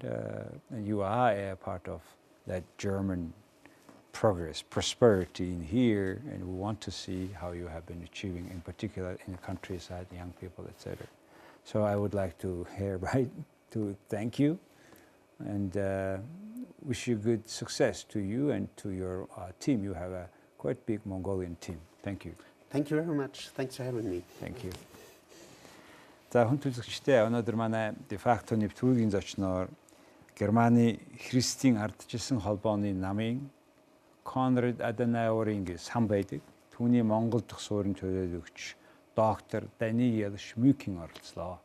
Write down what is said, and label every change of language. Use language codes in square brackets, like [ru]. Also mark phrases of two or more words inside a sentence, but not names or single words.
[en] And you are a part of that German progress, prosperity in here, and we want to see how you have been achieving, in particular in the countryside, young people, etc. So I would like to hereby to thank you and wish you good success to you and to your team. You have a quite big Mongolian team. Thank you. Thank you very much. Thanks for having me. Thank you. [mn] За хүн төлөөлөгчтэй өнөөдөр манай дефакто нэвтрүүлгийн зочноор Германы Христийн ардчилсан холбооны намын Конрад-Аденауэр-Сан байдаг. Түүний Монгол дахь суурин төлөөлөгч доктор Даниель Шмюкинг оролцлоо.